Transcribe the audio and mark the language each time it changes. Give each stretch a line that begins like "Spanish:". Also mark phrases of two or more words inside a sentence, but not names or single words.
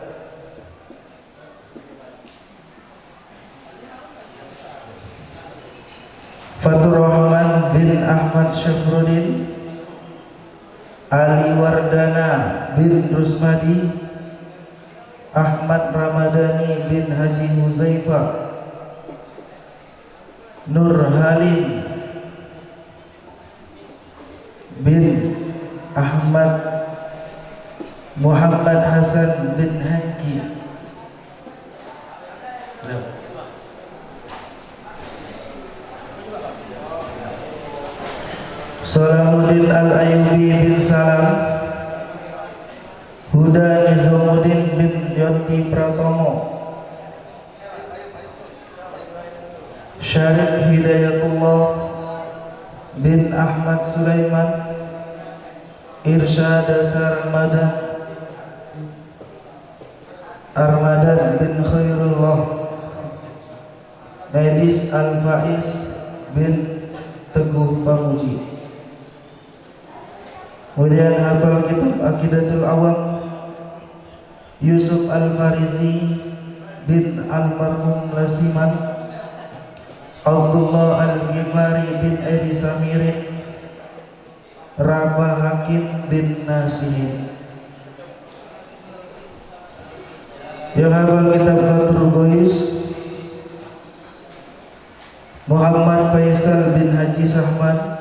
Indonesian: Fatur Rahman bin Ahmad Syafruddin Ali Wardana bin Rusmadi Ahmad Ramadhani bin Haji Huzaifah Nur Halim bin Ahmad Muhammad Hasan bin Haji. Salahuddin Al-Ayyubi bin Salam Huda Nizamuddin bin Yoti Pratomo Syarif Hidayatullah bin Ahmad Sulaiman Irsyadasa Armadan bin Khairullah Medis Al-Faiz bin Teguh Pamuji. Kemudian hafal kitab Aqidatul Awam Yusuf Al-Farizi bin Almarhum Lasiman Abdullah Al-Ghifari bin Edi Samirin Rabah Hakim bin Nasihin. Yang hafal kitab Qatrul Gois Muhammad Faisal bin Haji Sahman